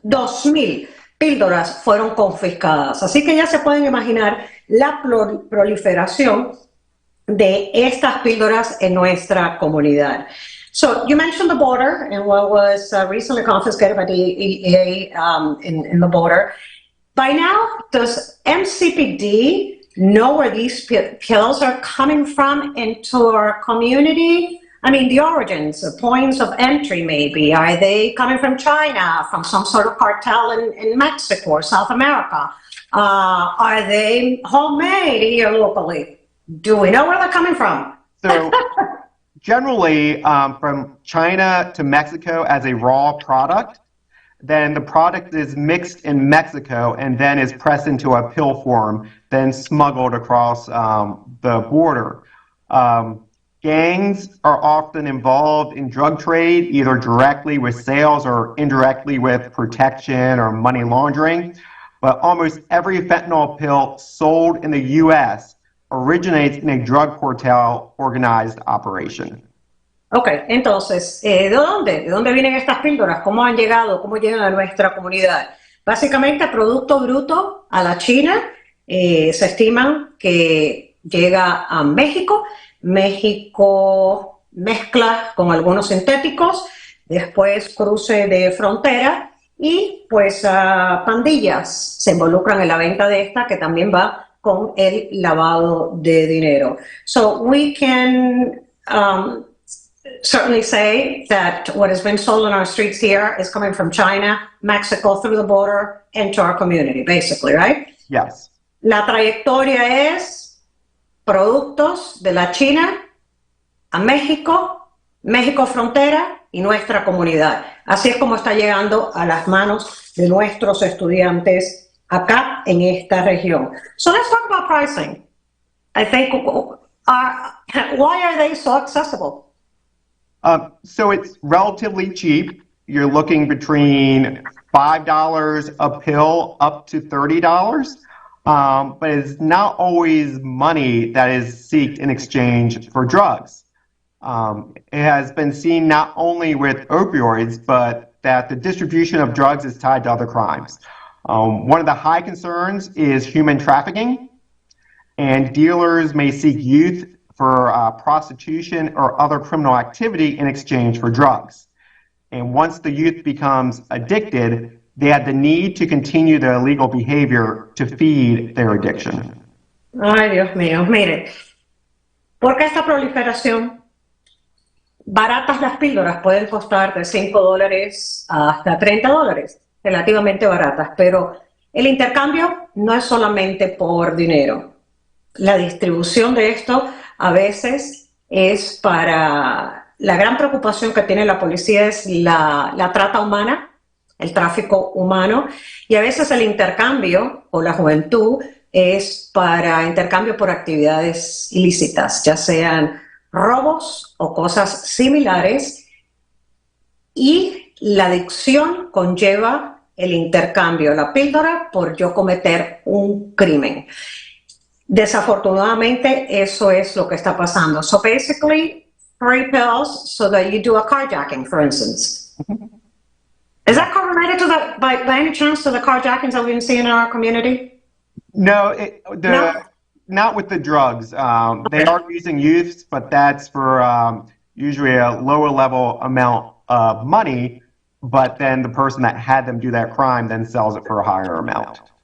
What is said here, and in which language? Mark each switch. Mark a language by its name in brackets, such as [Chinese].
[Spanish] 2,000 píldoras fueron confiscadas. Así que ya se pueden imaginar la proliferación de estas píldoras en nuestra comunidad. [English] So you mentioned the border and what was recently confiscated by the DEA in the border. By now, does MCPD know where these pills are coming from into our community? I mean, the origins, the points of entry maybe. Are they coming from China, from some sort of cartel in Mexico or South America? Are they homemade here locally? Do we know where they're coming from? So generally from China to Mexico as a raw product, then the product is mixed in Mexico and then is pressed into a pill form, then smuggled across the border. Gangs are often involved in drug trade, either directly with sales or indirectly with protection or money laundering. But almost every fentanyl pill sold in the U.S. originates in a drug cartel organized operation. [Spanish] Ok, entonces, ¿de dónde? ¿De dónde vienen estas píldoras? ¿Cómo han llegado? ¿Cómo llegan a nuestra comunidad? Básicamente, producto bruto a la China. Se estiman que llega a México. México mezcla con algunos sintéticos, después cruce de frontera y pues pandillas se involucran en la venta de esta, que también va con el lavado de dinero. [English] So we can certainly say that what has been sold on our streets here is coming from China, Mexico, through the border, into our community, basically, right? Yes. [Spanish] La trayectoria es productos de la China a México, México frontera y nuestra comunidad. Así es como está llegando a las manos de nuestros estudiantes acá en esta región. [English] So let's talk about pricing. I think, why are they so accessible? So it's relatively cheap. You're looking between $5 a pill up to $30. But it's not always money that is sought in exchange for drugs. It has been seen not only with opioids, but that the distribution of drugs is tied to other crimes. One of the high concerns is human trafficking, and dealers may seek youth for prostitution or other criminal activity in exchange for drugs. And once the youth becomes addicted, they have the need to continue their illegal behavior to feed their addiction. [Spanish] Ay, Dios mío, mire, ¿por qué esta proliferación? Baratas las píldoras pueden costar de $5 hasta $30, relativamente baratas, pero el intercambio no es solamente por dinero. La distribución de esto a veces es para... La gran preocupación que tiene la policía es la trata humana, el tráfico humano, y a veces el intercambio o la juventud es para intercambio por actividades ilícitas, ya sean robos o cosas similares, y la adicción conlleva el intercambio, la píldora, por yo cometer un crimen. Desafortunadamente, eso es lo que está pasando. [English] So basically, 3 pills so that you do a carjacking, for instance. Is that correlated to by any chance to the carjackings that we've been seeing in our community? No, not with the drugs. They are using youths, but that's for usually a lower level amount of money, but then the person that had them do that crime then sells it for a higher amount.